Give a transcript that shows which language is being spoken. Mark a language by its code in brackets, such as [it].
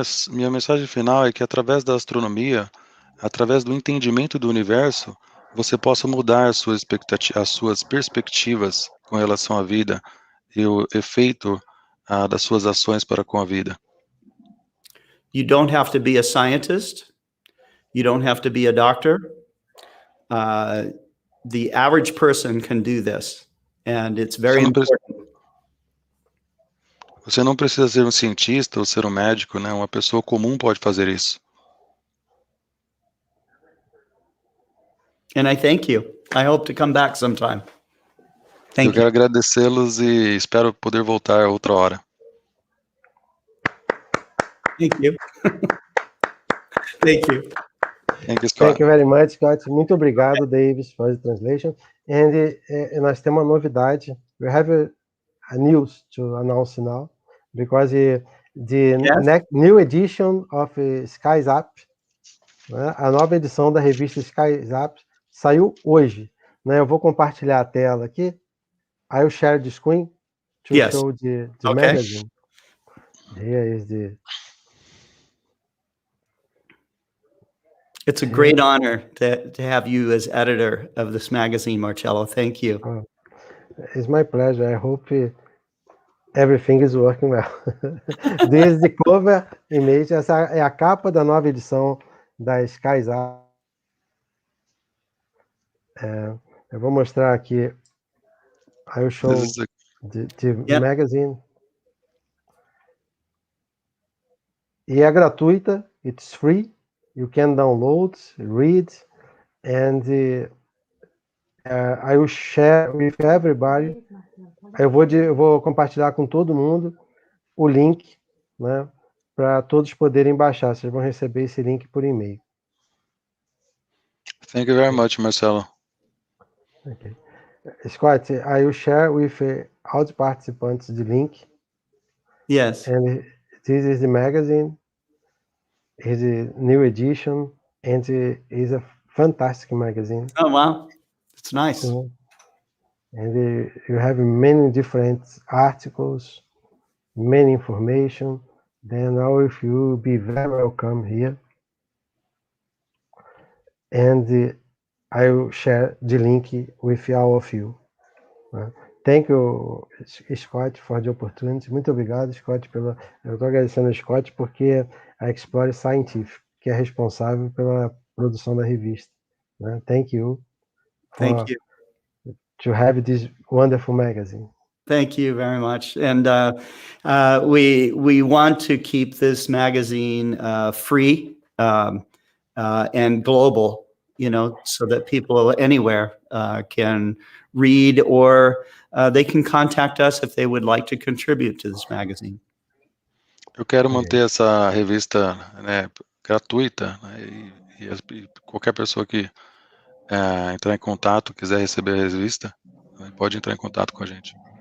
[pt] Minha mensagem final é que através da astronomia, através do entendimento do universo, você possa mudar as suas perspectivas com relação à vida e o efeito das suas ações para com a vida. [en] You don't have to be a scientist. You don't have to be a doctor. The average person can do this, and it's very important. [pt] Você não precisa ser um cientista ou ser um médico, né? Uma pessoa comum pode fazer isso. [en] And I thank you. I hope to come back sometime. Thank [pt] Eu quero agradecê-los e espero poder voltar outra hora. [en] Thank you. Thank you. Thank you, Scott. Thank you very much, Scott. [pt] Muito obrigado, [en] Davis, for the translation. [pt] And nós temos uma novidade. [en] We have a news to announce now, because the new edition of Skies Up, né, [pt] a nova edição da revista Skies Up, saiu hoje. [en] Né? [pt] Eu vou compartilhar a tela aqui. [en] I'll share the screen to show the magazine. Here is the... It's a great honor to have you as editor of this magazine, Marcello. Thank you. It's my pleasure. I hope everything is working well. This is the cover image. [pt] Essa é a capa da nova edição da Skies Up. Eu vou mostrar aqui. [en] I will show the magazine. [pt] E é gratuita. [en] It's free. You can download, read, and I will share with everybody. [pt] Eu vou compartilhar com todo mundo o link, né, para todos poderem baixar. Vocês vão receber esse link por e-mail. [en] Thank you very much, Marcelo. Okay. Scott, I will share with all the participants the link. Yes. And this is the magazine. It's a new edition, and it's a fantastic magazine. Oh, wow. It's nice. And you have many different articles, many information. Then all of you will be very welcome here. And I will share the link with all of you. Thank you, Scott, for the opportunity. [pt] Muito obrigado, Scott, Eu estou agradecendo ao Scott porque a Explore Scientific, que é responsável pela produção da revista. [en] Thank you. Thank you. To have this wonderful magazine. Thank you very much. And we want to keep this magazine free and global, you know, so that people anywhere can read, or they can contact us if they would like to contribute to this magazine. [pt] Eu quero manter essa revista, né, gratuita, né, e qualquer pessoa que entrar em contato, quiser receber a revista, pode entrar em contato com a gente.